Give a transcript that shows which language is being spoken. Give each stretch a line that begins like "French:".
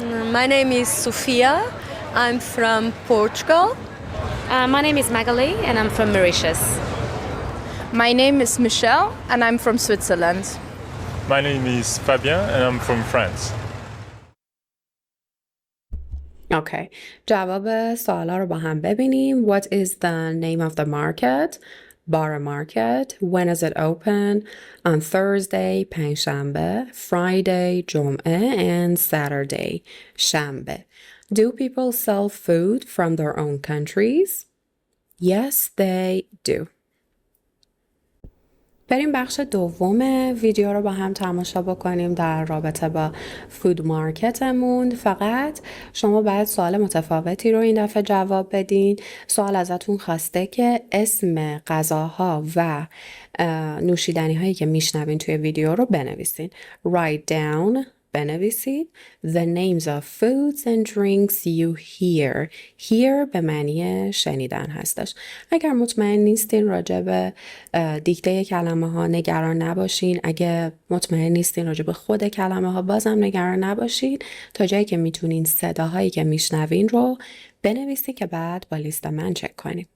English: My name is Sofia. I'm from Portugal. My name is Magali and I'm from Mauritius. My name is Michelle and I'm from Switzerland. My name is Fabien and I'm from France. Okay.
Persian: جواب سوالا رو با هم ببینیم.
English: What is the name of the market? Borough Market. When is it open? On Thursday,
Persian: پنجشنبه.
English: Friday,
Persian: جمعه.
English: And Saturday,
Persian: شنبه.
English: Do people sell food from their own countries? Yes, they do.
Persian: بریم بخش دوم ویدیو رو با هم تماشا بکنیم در رابطه با فود مارکتمون. فقط شما باید سوال متفاوتی رو این دفعه جواب بدین. سوال ازتون خواسته که اسم غذاها و نوشیدنی هایی که میشنوین توی ویدیو رو بنویسین.
English: Write down
Persian: بنویسید
English: the names of foods and drinks you hear.
Persian: Hear به معنی شنیدن هستش. اگر مطمئن نیستین راجع به دیکته کلمه ها نگران نباشین. اگه مطمئن نیستین راجع به خود کلمه ها بازم نگران نباشین. تا جایی که میتونین صداهایی که میشنوین رو بنویسید که بعد با لیست من چک کنیم.